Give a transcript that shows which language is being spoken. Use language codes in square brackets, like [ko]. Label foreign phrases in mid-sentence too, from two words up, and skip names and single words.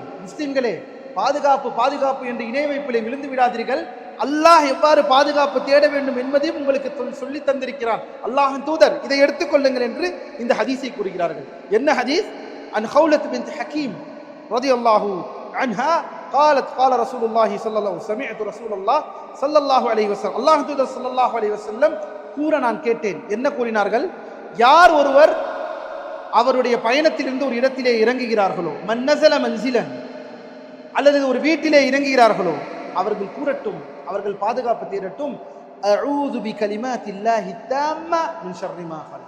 [ta] முஸ்லிம்களே, பாதுகாப்பு பாதுகாப்பு என்று இணை வைப்பிலே விழுந்து விடாதீர்கள். அல்லாஹ் எவ்வாறு பாதுகாப்பு தேட வேண்டும் என்பதையும் உங்களுக்கு சொல்லி தந்திருக்கிறான் அல்லாஹ்வின் தூதர். இதை எடுத்துக்கொள்ளுங்கள் என்று இந்த ஹதீஸை கூறுகிறார்கள். [ar] என்ன ஹதீஸ்? عن خولة بنت حكيم رضي الله عنها قالت قال رسول الله صلى الله عليه وسلم سمعت رسول الله صلى الله عليه وسلم [ta] அல்லாஹ்வின் தூதர் [ar] صلى الله عليه وسلم [ta] கூற நான் கேட்டேன். என்ன கூறினார்கள்? யார் ஒருவர் அவருடைய பயணத்திலிருந்து ஒரு இடத்திலே இறங்குகிறார்களோ, [ar] من نزل منزلا, [ta] அல்லது ஒரு வீட்டிலே இறங்குகிறார்களோ, அவர்கள் கூறட்டும், அவர்கள் பாதுகாப்பு தேடட்டும், [ar] أعوذ بكلمات الله التامات من شر ما خلق.